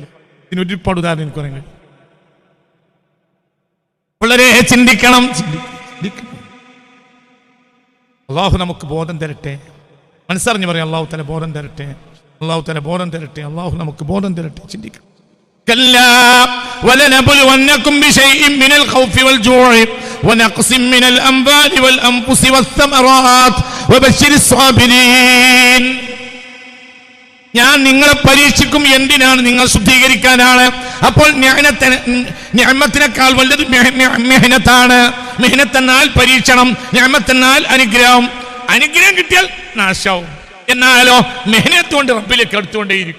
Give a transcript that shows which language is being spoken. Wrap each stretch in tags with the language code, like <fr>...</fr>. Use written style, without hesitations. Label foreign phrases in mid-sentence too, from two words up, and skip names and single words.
<ml>ഇതിന് ഒരുപാട് ഉദാഹരണം എനിക്ക് പറയാൻ കഴിയും. വളരെ ചിന്തിക്കണം. അള്ളാഹു നമുക്ക് ബോധം തരട്ടെ. മനസ്സറിഞ്ഞ് പറയാം, അള്ളാഹു തല ബോധം തരട്ടെ, അള്ളാഹു തല ബോധം തരട്ടെ, അള്ളാഹു നമുക്ക് ബോധം തരട്ടെ. ചിന്തിക്കണം.</ml> <ar>كلا ولنبلونكم بشيء من الخوف والجوع ونقص من الأنفال والأنفس والثمرات وبشر الصابرين.</ar> <ml>ഞാൻ നിങ്ങളെ പരീക്ഷിക്കും. എന്തിനാണ്? നിങ്ങൾ ശുദ്ധീകരിക്കാനാണ്. അപ്പോൾ നിഅമത്തിനേക്കാൾ വലുത് മെഹനത്താണ്. മെഹനത്തെന്നാൽ പരീക്ഷണം, നിഅമത്തെന്നാൽ അനുഗ്രഹം. അനുഗ്രഹം കിട്ടിയാൽ നാശവും. എന്നാലോ മെഹനത്ത് കൊണ്ട് റബ്ബിലേക്ക് അടുത്തുകൊണ്ടേയിരിക്കും.</ml>